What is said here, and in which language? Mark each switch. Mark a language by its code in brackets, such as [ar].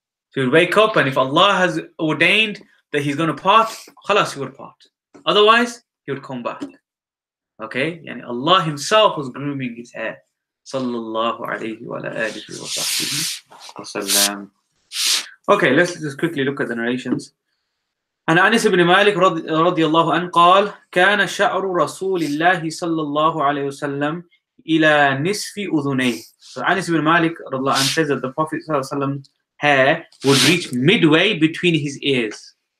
[en] So he would wake up, and if Allah has ordained that he's going to part, khalas, he would part. Otherwise, he would come back. Okay? Yani Allah himself was grooming his hair. [ar] Sallallahu alayhi wa alihi wa sahbihi wa sallam. [en] Okay, let's just quickly look at the narrations. [ar] عن أنس بن مالك رضي الله عنه قال كان شعر رسول الله صلى الله عليه وسلم إلى نصف أذنيه. [en] So Anas ibn Malik [ar] رضي الله عنه [en] says that the Prophet [ar] صلى الله عليه وسلم [en] hair would reach midway between his ears.